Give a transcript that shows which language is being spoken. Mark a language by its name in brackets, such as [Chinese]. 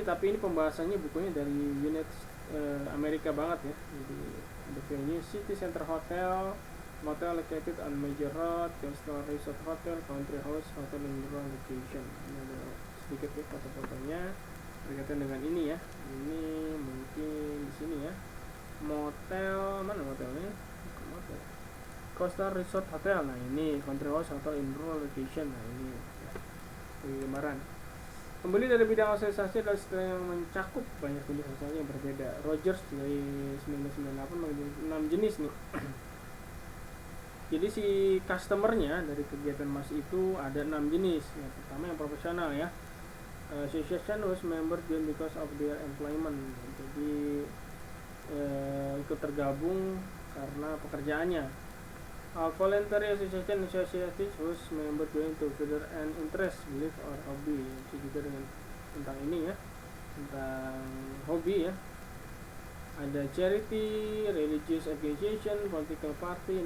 [Indonesian] Tapi ini pembahasannya bukunya dari unit Amerika banget ya. Jadi ada [English] venue, city center hotel, motel located on major road, coastal resort hotel, country house, hotel in rural location. [Indonesian] Ini ada sedikit ya foto-fotonya berkaitan dengan ini ya. Ini mungkin di sini ya. Motel, mana motelnya? Motel. [English] Coastal resort hotel. [Indonesian] Nah, ini [English] country house, hotel in rural location. [Indonesian] Nah, ini ya. Gambaran. Pembeli dari bidang asosiasi adalah istilah yang mencakup banyak jenis asosiasi yang berbeda. Rogers dari 1998 mengenai 6 jenis nih. Jadi si customernya dari kegiatan mas itu ada 6 jenis. Yang pertama yang profesional ya. [English] Association was member join because of their employment. [Indonesian] Jadi ikut tergabung karena pekerjaannya. [English] Voluntary association whose member join to further an interest, belief or hobby. [Indonesian] Itu juga dengan tentang ini ya, tentang hobi ya. [English] Ada charity, religious organization, political party.